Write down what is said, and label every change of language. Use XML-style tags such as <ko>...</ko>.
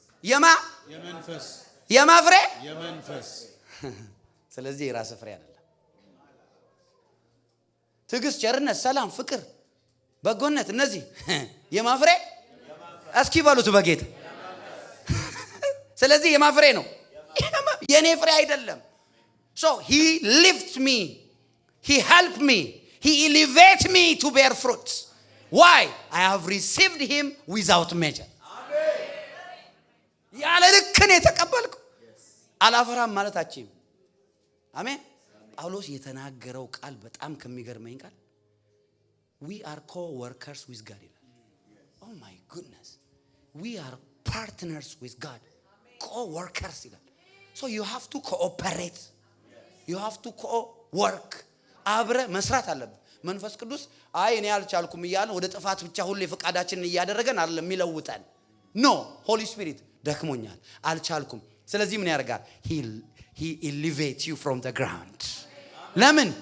<am>የመንፈስ ፍሬ የመንፈስ። ስለዚህ የራስ ፍሬ አይደለም። ትዕግስት፣ ቸርነት፣ ሰላም፣ ፍቅር፣ በጎነት እነዚህ የማፍሬ እስኪ በሉት በጌታ። ስለዚህ የማፍሬ ነው፣ የኔ ፍሬ አይደለም።</am> <en>so he lifts me, he helped me, he elevates me to bear fruits. Why? I have received him without measure.</en> <am>ያለ ልክ ነው የተቀበልኩ። አላፈራም ማለት አችም። አሜን። ጳውሎስ የተናገረው ቃል በጣም ከሚገርመኝ ቃል</am> <en>we are co-workers with God</en> <am>ይላል።</am> <en>oh my goodness, we are partners with God, co-workers</en> <am>ይላል።</am> <en>so you have to cooperate, you have to co-work።</en> <am>አብረ መስራት አለብህ። መንፈስ ቅዱስ አይ እኔ አልቻልኩም እያለ ወደ ጥፋት ብቻ ሁሌ ፈቃዳችንን እያደረገን አይደለም የሚለውጠን።</am> <en>ኖ ሆሊ ስፒሪት</en> <am>ደክሞኛል፣ አልቻልኩም። ስለዚህ ምን ያደርጋል?</am> <en>he elevates you from the ground።</en> <am>ለምን?</am>